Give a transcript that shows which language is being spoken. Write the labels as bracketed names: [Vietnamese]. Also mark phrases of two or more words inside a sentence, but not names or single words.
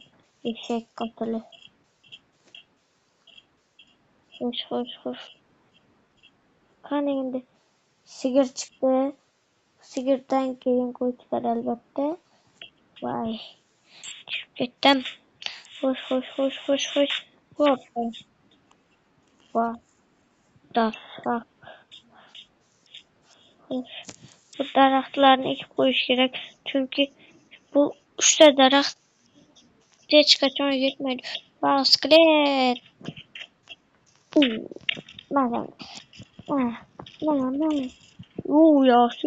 [Uzbek] Eshak qotili. Xo'sh. Qani endi sigir chiqdi. Sigirdan keyin qo'y chiqadi albatta. Voy. Tushib ketdim. Xo'sh. [English] What the fuck? [Uzbek] Bu daraxtlarni ekib qo'yish kerak. Chunki bu 3 ta daraxt hech qachon yetmaydi. Wow, skelet. Mana. Yaxshi.